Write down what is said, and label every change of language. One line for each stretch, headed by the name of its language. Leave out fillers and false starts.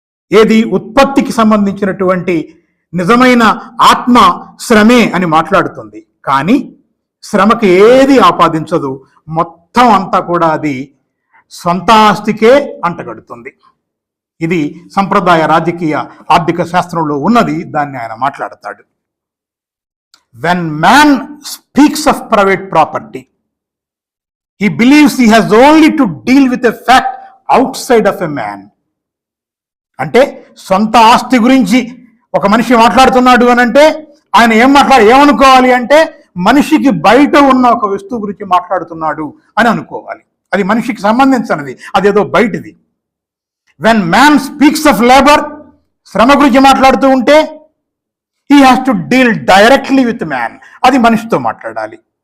Telugu: ఏది ఉత్పత్తికి సంబంధించినటువంటి నిజమైన ఆత్మ శ్రమే అని మాట్లాడుతుంది, కానీ శ్రమకి ఏది ఆపాదించదు. మొత్తం అంతా కూడా అది సొంత ఆస్తికే అంటగడుతుంది. ఇది సంప్రదాయ రాజకీయ ఆర్థిక శాస్త్రంలో ఉన్నది, దాన్ని ఆయన మాట్లాడతాడు. When man speaks of private property,
English: he believes he has only to deal with a fact outside of a man.
Telugu: అంటే సొంత ఆస్తి గురించి ఒక మనిషి మాట్లాడుతున్నాడు అని అంటే ఆయన ఏమనుకోవాలి అంటే మనిషికి బయట ఉన్న ఒక వస్తువు గురించి మాట్లాడుతున్నాడు అని అనుకోవాలి. అది మనిషికి సంబంధించినది, అదేదో బయటిది.
English: when man speaks of labour,
Telugu: శ్రమ గురించి మాట్లాడుతూ ఉంటే
English: he has to deal directly with man,
Telugu: అది మనిషితో మాట్లాడాలి.